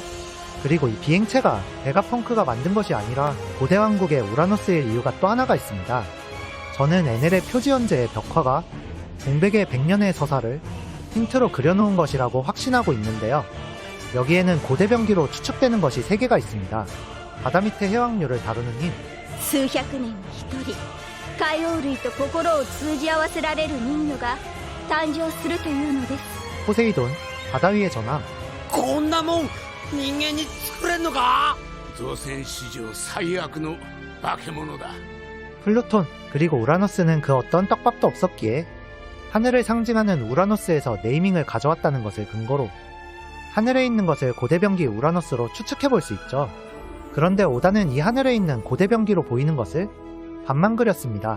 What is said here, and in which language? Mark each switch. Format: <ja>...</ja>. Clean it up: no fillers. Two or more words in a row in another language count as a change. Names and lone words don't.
<ko>그리고 이 비행체가 베가펑크가 만든 것이 아니라 고대왕국의 우라노스일 이유가 또 하나가 있습니다. 저는 에넬의 표지연제의 벽화가 공백의 100년의 서사를 힌트로 그려놓은 것이라고 확신하고 있는데요. 여기에는 고대병기로 추측되는 것이 3개가 있습니다. 바다 밑의 해왕류를 다루는 힘,</ko> <ja>数百年に一人海王類と心を通じ合わせられる人魚が誕生するというのです。</ja> <ko>포세이돈, 바다 위의 전함,</ko> <ja>こんなもん人間に作れんのか。造船史上最悪の化け物だ。</ja> <ko>플루톤, 그리고 우라노스는 그 어떤 떡밥도 없었기에 하늘을 상징하는 우라노스에서 네이밍을 가져왔다는 것을 근거로 하늘에 있는 것을 고대병기 우라노스로 추측해볼 수 있죠. 그런데 오다는 이 하늘에 있는 고대병기로 보이는 것을 반만 그렸습니다.</ko>